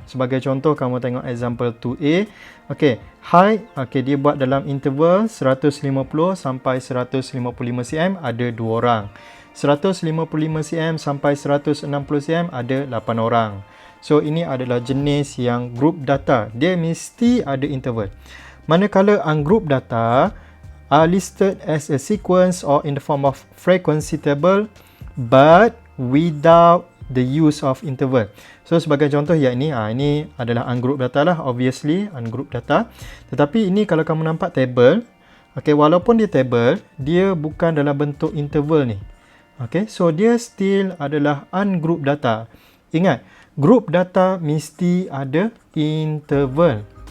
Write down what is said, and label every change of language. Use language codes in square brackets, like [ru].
[ms] Sebagai contoh kamu tengok example 2A. Okay, height, okay, dia buat dalam interval 150 sampai 155 cm ada 2 orang. 155 cm sampai 160 cm ada 8 orang. So ini adalah jenis yang group data. Dia mesti ada interval. [en] Manakala ungroup data are listed as a sequence or in the form of frequency table but without the use of interval. [ms] So sebagai contoh ya ini adalah ungroup data lah, obviously ungroup data. Tetapi ini kalau kamu nampak table, okay, walaupun dia table, dia bukan dalam bentuk interval ni. Okay, so dia still adalah ungroup data. Ingat, group data mesti ada interval.